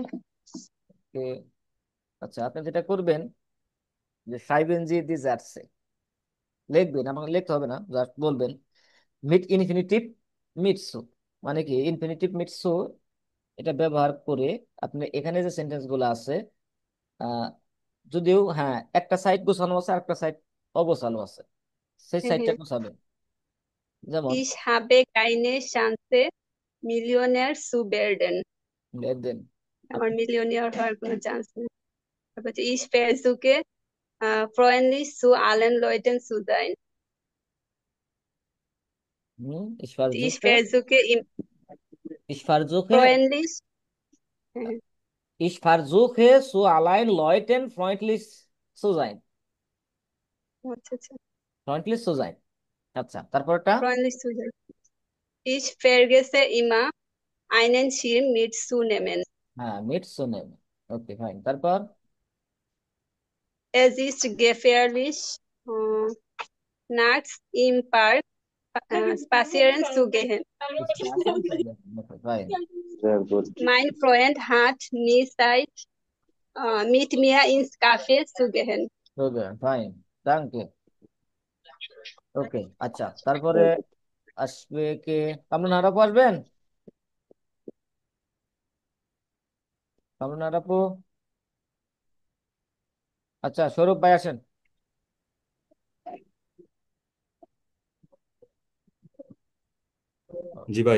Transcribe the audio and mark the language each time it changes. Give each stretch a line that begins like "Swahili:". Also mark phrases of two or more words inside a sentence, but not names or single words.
Bangla: কে আচ্ছা আপনি যেটা করবেন যে 5 NG ডিজার্টসে লিখবেন আমাকে লিখতে হবে না জাস্ট বলবেন
German: mit Infinitiv mit zu
Bangla: মানে কি
German: Infinitiv mit zu
Bangla: এটা ব্যবহার করে আপনি এখানে যে সেন্টেন্স গুলো আছে আহ যদিও হ্যাঁ একটা সাইড গোছানো আছে আর একটা সাইড অগোছালো আছে সেই হ্যাঁ সাইডটা হ্যাঁ। গোছাবেন যেমন
German: Ich habe keine Chance, Millionär zu werden.
Bangla: দেখবেন আমার মিলিয়নিয়ার হওয়ার কোনো চান্স নেই। তারপর হচ্ছে,
German: ich versuche, freundlich zu allen Leuten zu sein. ich Ich versuche versuche, ich versuche freundlich, হ্যাঁ, ich versuche zu allen Leuten freundlich zu sein
Bangla: আচ্ছা আচ্ছা,
German: freundlich zu sein
Bangla: আচ্ছা তারপরটা
German: freundlich zu sein. Ich vergesse immer, einen Schirm mitzunehmen. হ্যাঁ mitzunehmen
English: okay fine
German: তারপর Es ist gefährlich, nachts im Park spazieren zu gehen. spazieren zu gehen.
English: Okay, fine.
German: Sehr gut। Mein Freund hat nie Zeit, mit mir ins Café zu gehen.
English: Okay, fine.
German: Danke.
Bangla: ওকে আচ্ছা তারপরে
English: Very good।
Bangla: আসবে কে কামরুন আরাপু আসবেন কামরুন আরাপু আচ্ছা সৌরভ ভাই আসেন জি ভাই।